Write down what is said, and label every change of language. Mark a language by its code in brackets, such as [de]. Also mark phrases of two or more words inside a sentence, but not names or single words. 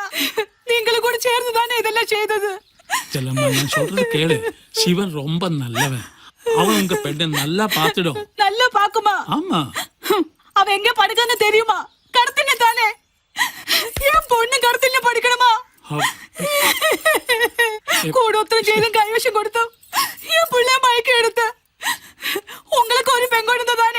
[ta] நீங்களும் கூட சேர்ந்து தானே இதெல்லாம் செய்தது. செல்லம்மா நான் சொல்றது கேளு. சிவன் ரொம்ப நல்லவன். அவன் உங்க பெண்ணை நல்லா பாத்துடும். நல்லா பாக்குமா? ஆமா. அவ எங்க படிக்கன்னு தெரியுமா? கடத்தின தானே. என் பொண்ணு கடத்தின படிக்கணுமா? [ml] കൂടോത്രം ചെയ്തും കൈവശം കൊടുത്തു ഈ പിള്ളേ മയക്കി എടുത്ത് உங்களுக்கு ഒരു പെൺകൊടുന്നതാണേ.